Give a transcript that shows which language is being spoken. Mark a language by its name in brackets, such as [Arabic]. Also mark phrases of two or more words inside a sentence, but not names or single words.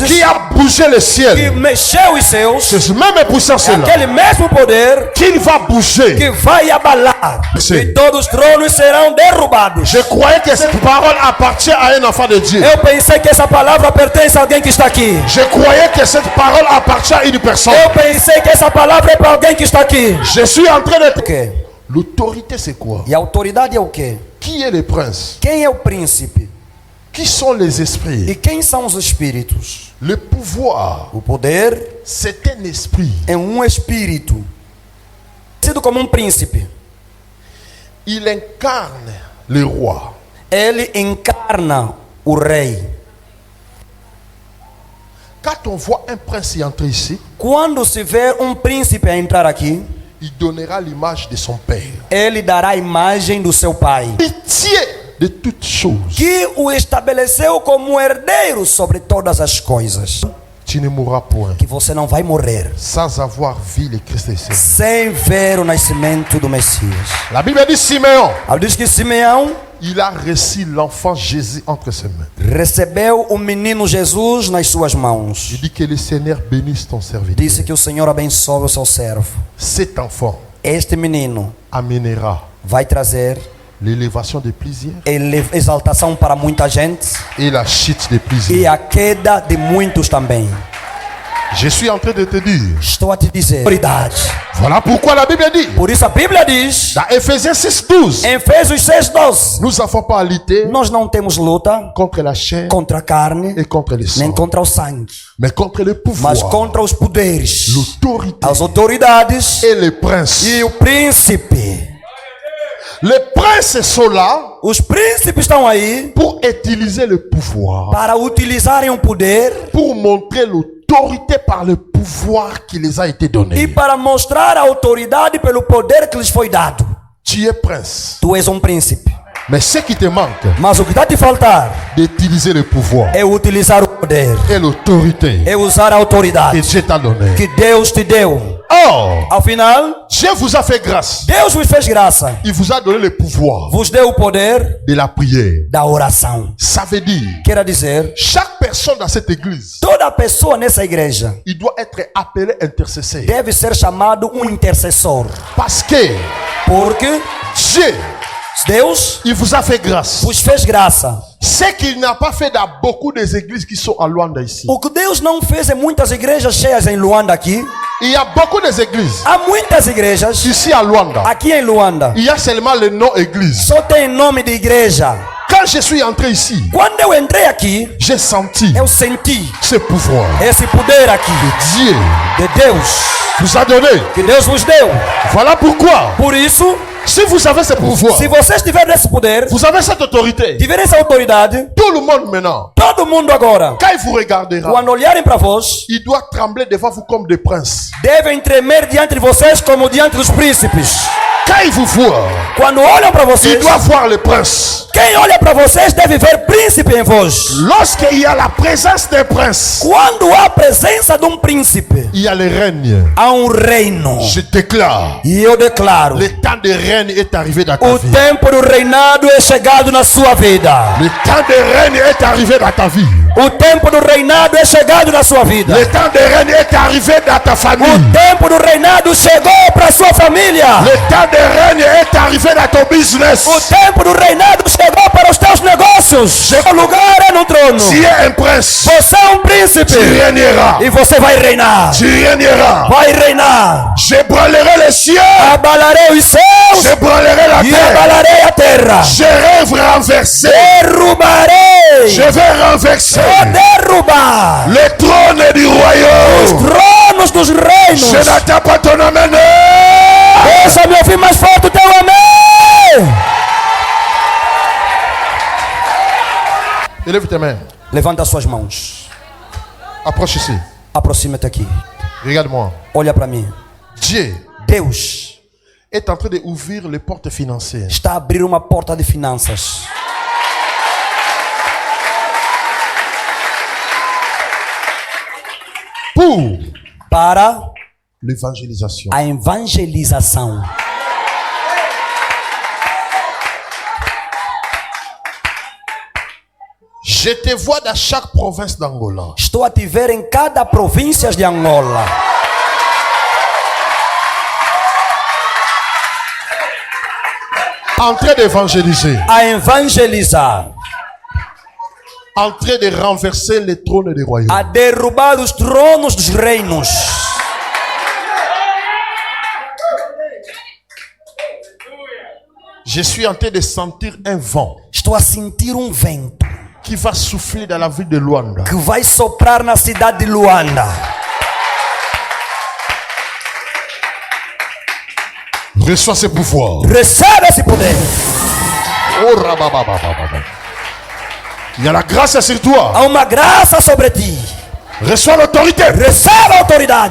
[French] qui a bougé le que ciel. [Portuguese] mexeu os céus. [French] C'est ce même puissance-là [Portuguese] Aquele mesmo poder [French] qu'il va bouger. [Portuguese] que vai abalar. Sim. E todos os tronos serão derrubados. [French] Je croyais que cette parole appartient à un enfant de Dieu. [Portuguese] Eu pensei que essa palavra pertence a alguém que está aqui. [French] Je croyais que cette parole appartient à une personne. [Portuguese] Eu pensei que essa palavra é para alguém que está aqui. [French] Je suis en train de... [Portuguese] O quê? [French] L'autorité, c'est quoi? [Portuguese] E a autoridade é o quê? [French] Qui est le prince? [Portuguese] Quem é o príncipe? [French] Qui sont les esprits? [Portuguese] E quem são os espíritos? [French] Le pouvoir, [Portuguese] O poder [French] c'est un esprit. [Portuguese] é espírito. Sido como príncipe. [French] Il incarne le roi. [Portuguese] Ele encarna o rei. [French] Quand on voit un prince y entrer ici, [Portuguese] Quando se vê príncipe a entrar aqui, [French] il donnera l'image de son père. [Portuguese] ele dará a imagem do seu pai, [French] Pitié de toutes choses. [Portuguese] que o estabeleceu como herdeiro sobre todas as coisas. [French] Tu ne mourras point [Portuguese] Que você não vai morrer [French] sans avoir vu le Christ ici. [Portuguese] sem ver o nascimento do Messias. [French] La Bible dit Simeon, [Portuguese] Ela diz que Simeão [French] il a reçu l'enfant Jésus entre ses mains. [Portuguese] recebeu o menino Jesus nas suas mãos. [French] Il dit que le Seigneur bénisse ton serviteur. [Portuguese] Disse que o Senhor abençoe o seu servo. [French] Cet enfant [Portuguese] Este menino [French] amènera [Portuguese] vai trazer [French] l'élévation de plusieurs [Portuguese] exaltação para muita gente [French] et la chute de [Portuguese] e [French] plusieurs. [Portuguese] a queda de muitos também. [French] Je suis en train de te dire, [Portuguese] Estou a te dizer, autoridade. [French] voilà pourquoi la Bible dit, [Portuguese] Por isso a Bíblia diz, [French] dans Ephésiens 6:12, [Portuguese] em Efésios 6:12, [French] nous n'avons pas à lutter [Portuguese] nós não temos luta [French] contre la chair [Portuguese] contra a carne, [French] et contre le [Portuguese] nem [French] sang, [Portuguese] contra o sangue, [French] mais contre le pouvoir, [Portuguese] mas contra os poderes, [French] l'autorité [Portuguese] as autoridades [French] et les princes. [Portuguese] e o príncipe. [French] Les princes sont là [Portuguese] Os príncipes estão aí [French] pour utiliser le pouvoir, [Portuguese] para utilizarem o poder [French] pour montrer l'autorité par le pouvoir qui les a été [Portuguese] e donné. para mostrar a autoridade pelo poder que lhes foi dado. [French] Tu es prince, [Portuguese] Tu és príncipe, [French] mais ce qui te manque, [Portuguese] mas o que está a te faltar [French] d'utiliser le pouvoir [Portuguese] é utilizar o poder, [French] et l'autorité [Portuguese] é usar a que autoridade [French] Dieu t'a donné. [Portuguese] que Deus te deu. [French] Or, [Portuguese] Ao final, [French] Dieu vous a fait grâce. [Portuguese] Deus vos fez graça, [French] Il vous a donné le pouvoir [Portuguese] vos deu o poder [French] de la prière. [Portuguese] da oração. [French] Ça veut dire, [Portuguese] Quer dizer, [French] chaque personne dans cette église, [Portuguese] toda pessoa nessa igreja [French] il doit être appelé intercesseur. [Portuguese] deve ser chamado intercessor, [French] Parce que [Portuguese] porque [French] Dieu, [Portuguese] Deus [French] il vous a fait grâce. [Portuguese] vos fez graça. [French] Ce qu'il n'a pas fait dans beaucoup des églises qui sont à Luanda ici. [Portuguese] O que Deus não fez em muitas igrejas cheias em Luanda aqui, [French] Il y a beaucoup d'églises [Portuguese] há muitas igrejas [French] ici à Luanda. [Portuguese] aqui em Luanda. [French] Il y a seulement le nom église. [Portuguese] Só tem nome de igreja. [French] Quand je suis entré ici, [Portuguese] Quando eu entrei aqui, [French] j'ai senti [Portuguese] eu senti [French] ce pouvoir. [Portuguese] esse poder aqui [French] Dieu [Portuguese] de Deus [French] vous a donné. [Portuguese] que Deus vos deu. [French] Voilà pourquoi, [Portuguese] Por isso, [French] si vous avez ce pouvoir, [Portuguese] se vocês tiverem esse poder, [French] vous avez cette autorité, [Portuguese] tiverem essa autoridade, [French] tout le monde maintenant, [Portuguese] todo mundo agora, [French] quand il vous regardera, [Portuguese] quando olharem para vós, [French] il doit trembler devant vous comme des princes. [Portuguese] devem tremer diante de vocês como diante dos príncipes. [French] Quand il vous voit, [Portuguese] Quando olham para [French] il [Portuguese] vocês, [French] doit voir le prince. [Portuguese] quem olha para vocês deve ver príncipe em vós. [French] Lorsqu'il y a la présence d'un prince, [Portuguese] Quando há a presença de príncipe, [French] il y a le règne. [Portuguese] há reino. [French] Je déclare, [Portuguese] E eu declaro, [French] le temps de règne est arrivé dans ta [Portuguese] o [French] vie. [Portuguese] tempo do reinado é chegado na sua vida. [French] Le temps de règne est arrivé dans ta vie. [Portuguese] O tempo do reinado é chegado na sua vida. [French] Le temps de règne est arrivé dans ta famille. [Portuguese] O tempo do reinado chegou para sua família. [French] Le temps de règne est arrivé dans ton business. [Portuguese] O tempo do reinado chegou para os teus negócios. O lugar é no trono. [French] Tu es un prince. [Portuguese] Você é príncipe. [French] Tu régneras. [Portuguese] E você vai reinar. [French] Tu régneras. [Portuguese] Vai reinar. [French] J'ébranlerai les cieux. [Portuguese] Abalarei os céus [French] J'ébranlerai la [Portuguese] e [French] terre. [Portuguese] abalarei a terra. [French] Je rêve renversé. [Portuguese] Derrubarei. [French] Je vais renverser [Portuguese] Vou derrubar [French] le trône du royaume. [Portuguese] tronos dos reinos. [French] Je n'attends pas ton amen. [Portuguese] Deixa-me ouvir mais forte o teu amém. [French] Élève tes mains. [Portuguese] Levanta as suas mãos. [French] Approche ici. [Portuguese] Aproxima-te aqui. [French] Regarde-moi. [Portuguese] Olha para mim. [French] Dieu [Portuguese] Deus [French] est en train d'ouvrir les portes financières. [Portuguese] está a abrir uma porta de finanças. [French] Pour [Portuguese] Para [French] l'évangélisation. [Portuguese] a evangelização. [French] Je te vois dans chaque province d'Angola. [Portuguese] Estou a te ver em cada província de Angola. [French] En train d'évangéliser. [Portuguese] A evangelizar. [French] En train de renverser les trônes des royaumes. [Portuguese] A derrubar os tronos dos reinos. [French] Je suis en train de sentir un vent [Portuguese] Estou a sentir vento [French] qui va souffler dans la ville de Luanda. [Portuguese] que vai soprar na cidade de Luanda. [French] Reçois ce pouvoir. [Portuguese] Recebe esse poder. [French] Oh, rabababababa. Il y a la grâce sur toi. [Portuguese] Há uma graça sobre ti. [French] Reçois l'autorité. [Portuguese] Recebe a autoridade.